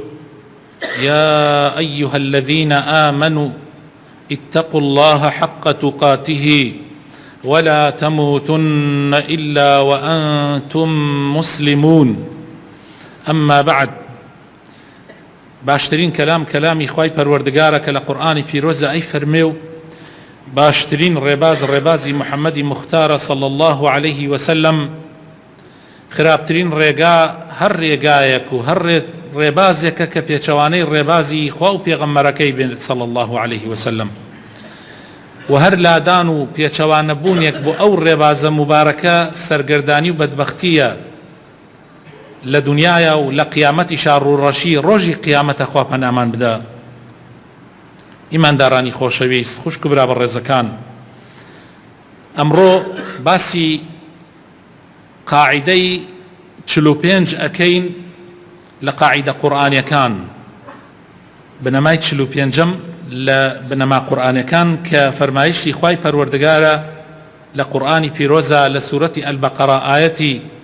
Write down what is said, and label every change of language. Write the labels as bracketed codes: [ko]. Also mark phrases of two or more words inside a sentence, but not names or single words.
[ar] يا أيها الذين آمنوا اتقوا الله حق تقاته ولا تموتن إلا وأنتم مسلمون. أما بعد، [ckb] باشترين كلامي خواهی پروردگارە کە لە قورآانی پیرۆزە ئەی فەرمێ و باشترین ڕێبازی محەممەدی مختارە [ar] صلى الله عليه وسلم. [ckb] خراپترین ڕێگا هەر ڕێگایەک و هەر ڕێبازێکە کە پێچەوانەی ڕێبازی خوا و پێغەمبەرەکەی بێت [ar] صلى الله عليه وسلم، [ckb] و هەر لادان و پێچەوانەبوونێک بۆ ئەو ڕێبازە مبارەکە سەرگەردانی و بەدبەختیە لە دنیاە و لە قیامەتی شاڕوڕەشی ڕۆژی قیامەتە خوا پەنامان بدە. ئیماندارانی خۆشەویست، خوشک و برا بەڕێزەکان، ئەمڕۆ باسی قاعیدەی 45 ئەکەین لە قاعیدە قورئانیەکان، بنەمای 45م لە بنەما قورئانیەکان کە فەرمایشتی خوای پەروەردگارە لە قورئانی پیرۆزە لە سوورەتی ئەلبەقەرە ئایەتی